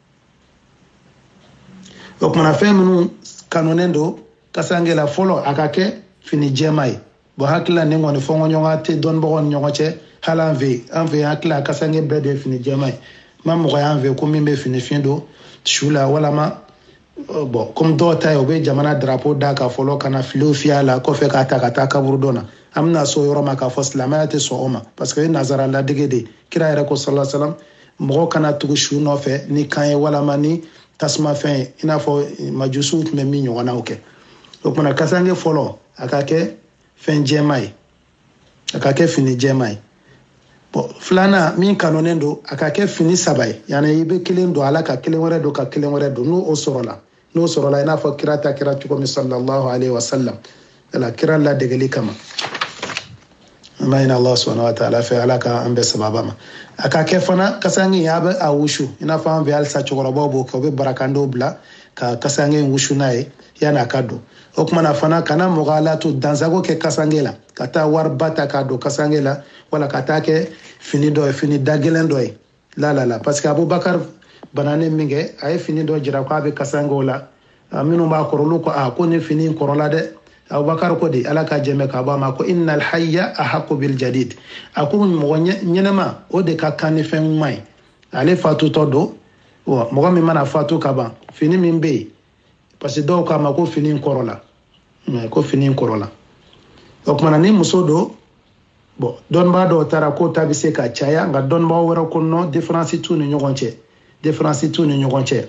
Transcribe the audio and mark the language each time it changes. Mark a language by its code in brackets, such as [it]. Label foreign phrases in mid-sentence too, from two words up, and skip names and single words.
[bm] o kumana fɛn minnu kanunen don kasange la fɔlɔ a ka kɛ fini jɛma ye bon hakili la ni kɔni fɔnkɔɲɔgɔn tɛ dɔnnibagaw ni ɲɔgɔn cɛ hali an fɛ yen hakili la kasange bɛɛ de ye fini jɛma ye ma mɔgɔ y'an fɛ ko min bɛ fini fin don su la walama bon comme dɔw ta ye u bɛ jamana drapeau da ka fɔlɔ ka na filiw fiyɛ a la kɔfɛ k'a ta ka taa kaburu dɔ la an bɛna so yɔrɔ ma k'a fɔ silamɛya tɛ sɔn o ma [fr] parce que [bm] o ye nazara ladege de ye kira yɛrɛ ko [ar] صلى الله عليه وسلم [bm] mɔgɔ kana tugu su nɔfɛ ni kan ye walama ni tasuma fɛn ye i n'a fɔ majusiw tun bɛ min ɲɔgɔnnaw kɛ o kumana kasange fɔlɔ a ka kɛ fɛn jɛma ye a ka kɛ fini jɛma ye bon filanan min kanunen don a ka kɛ fini 3 ye yani i bɛ kelen don ala ka kelen wɛrɛ don ka kelen wɛrɛ don n'o sɔrɔla i n'a fɔ kira ta kira cogo min [ar] صلى الله عليه وسلم [bm] ala kira ladegeli kama an b'a ɲini [ar] الله سبحانه وتعالى [bm] fɛ ala ka an bɛɛ sababa ma a ka kɛ fana kasange in a bɛ a wusu i n'a fɔ an fɛ halisa cɛkɔrɔbaw b'o kɛ u bɛ barakandew bila ka kasange in wusu n'a ye yanni a ka don o kumana fana kana mɔgɔ ala to dansago kɛ kasange la ka taa wariba ta k'a don kasange la wala ka taa kɛ fini dɔ ye fini da gɛlɛn dɔ ye la [fr] parce que [bm] Abubakar bananen min kɛ a ye fini dɔ jira k'a bɛ kasangew la minnu b'a kɔrɔ olu ko ko ni fini in kɔrɔla dɛ Abubakar ko de ala ka jɛmɛ ka bɔ a ma ko [ar] إن الحي أحق بالجديد [bm] a ko mɔgɔ ɲɛnɛma o de ka kan ni fɛn ɲuman ye ale fatutɔ don mɔgɔ min mana fatu ka ban fini min bɛ yen [fr] parce que [bm] dɔw k'a ma ko fini in kɔrɔla o kumana ni muso don bon dɔnnibaa dɔw taara k'o ta bɛ se ka caya nka dɔnnibaa wɛrɛ ko [fr] non différence [bm] t'u ni ɲɔgɔn cɛ